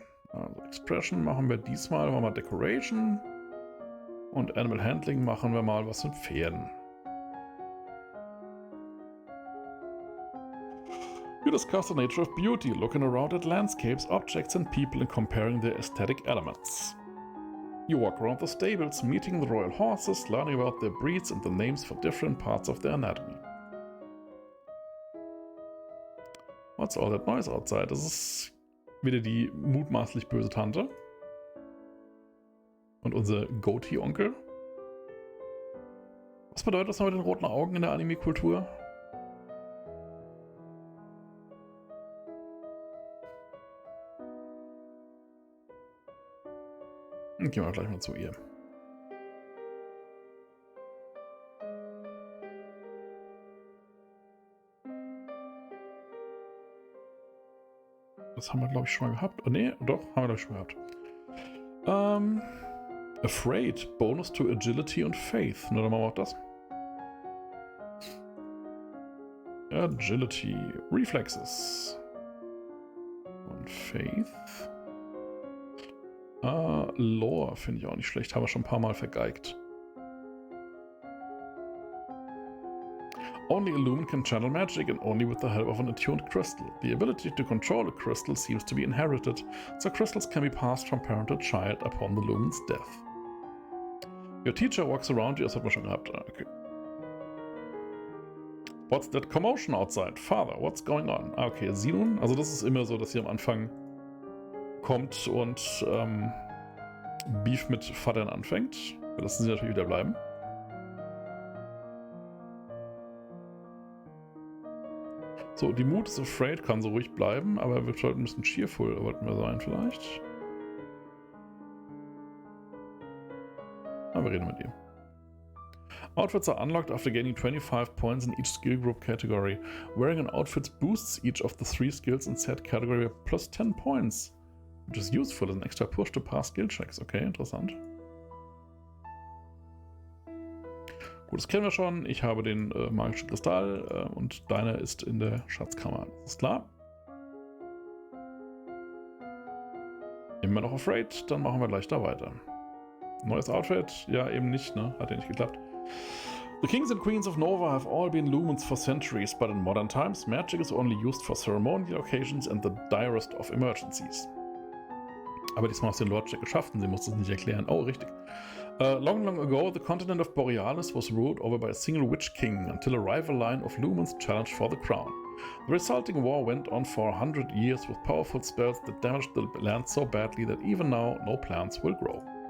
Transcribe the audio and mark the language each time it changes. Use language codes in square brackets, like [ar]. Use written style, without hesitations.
[de] Also Expression machen wir diesmal. Machen wir Decoration. Und Animal Handling machen wir mal was mit Pferden. [en] You discuss the nature of beauty, looking around at landscapes, objects and people and comparing their aesthetic elements. You walk around the stables, meeting the royal horses, learning about their breeds and the names for different parts of their anatomy. What's all that noise outside? [de] Das ist wieder die mutmaßlich böse Tante. Und unser Goatee-Onkel. Was bedeutet das noch mit den roten Augen in der Anime-Kultur? Gehen wir gleich mal zu ihr. Das haben wir, glaube ich, schon mal gehabt. Oh, nee, doch, haben wir, glaube ich, schon gehabt. [en] Afraid. Bonus to Agility [de] und Faith. Na, dann machen wir auch das. Agility. Reflexes. Und Faith. Lore finde ich auch nicht schlecht. Haben wir schon ein paar Mal vergeigt. [en] Only a lumen can channel magic and only with the help of an attuned crystal. The ability to control a crystal seems to be inherited, so crystals can be passed from parent to child upon the lumen's death. Your teacher walks around you. [de] Das hat man schon gehabt. Okay. [en] What's that commotion outside? Father, what's going on? Okay, [de] sie nun. Also das ist immer so, dass sie am Anfang kommt und Beef mit Vatern anfängt. Wir lassen sie natürlich wieder bleiben. So, die Mood is afraid kann so ruhig bleiben, aber wir sollten ein bisschen cheerful, wollten wir sein vielleicht. Aber wir reden mit ihr. [en] Outfits are unlocked after gaining 25 points in each skill group category. Wearing an outfit boosts each of the 3 skills in said category plus 10 points. Which is useful as an extra push to pass skill checks. [de] Okay, interessant. Gut, das kennen wir schon. Ich habe den magischen Kristall und deiner ist in der Schatzkammer. Das ist klar. Immer noch afraid, dann machen wir gleich da weiter. Neues Outfit? Ja, eben nicht, ne? Hat ja nicht geklappt. [en] The kings and queens of Nova have all been lumens for centuries, but in modern times, magic is only used for ceremonial occasions and the direst of emergencies. [de] Aber diesmal hast du den Lord-Check geschafft und sie musste es nicht erklären. Oh, richtig. [en] Long ago, the continent of Borealis was ruled over by a single witch king until a rival line of lumens challenged for the crown. The resulting war went on for 100 years with powerful spells that damaged the land so badly that even now no plants will grow.